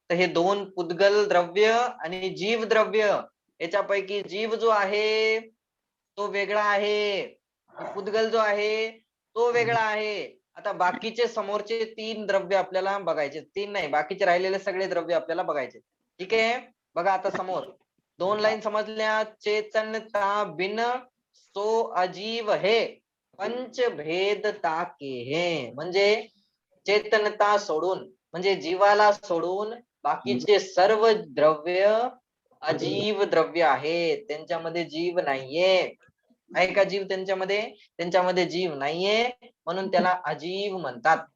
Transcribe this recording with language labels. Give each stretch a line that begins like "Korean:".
Marathi: तर हे दोन पुद्गल द्रव्य आणि जीव द्रव्य, याच्यापैकी जीव जो आहे तो वेगळा आहे, पुद्गल जो आहे तो वेगळा आहे. आता बाकीचे समोरचे 3 द्रव्य आपल्याला बघायचे. 3 नाही, बाकीचे राहिलेले सगळे द्रव्य आपल्याला बघायचे. ठीक आहे? बघा आता समोर 2 लाईन समजल्या.
Hindi: चेतनता बिन सो अजीव है, पंचभेदता के है.
Marathi: म्हणजे चेतनता सोडून, म्हणजे जीवाला सोडून बाकीचे सर्व द्रव्य अजीव द्रव्य आहेत. त्यांच्यामध्ये जीव नाहीये. आहे का जीव त्यांच्यामध्ये? त्यांच्यामध्ये जीव नाहीये, म्हणून त्याला अजीव म्हणतात.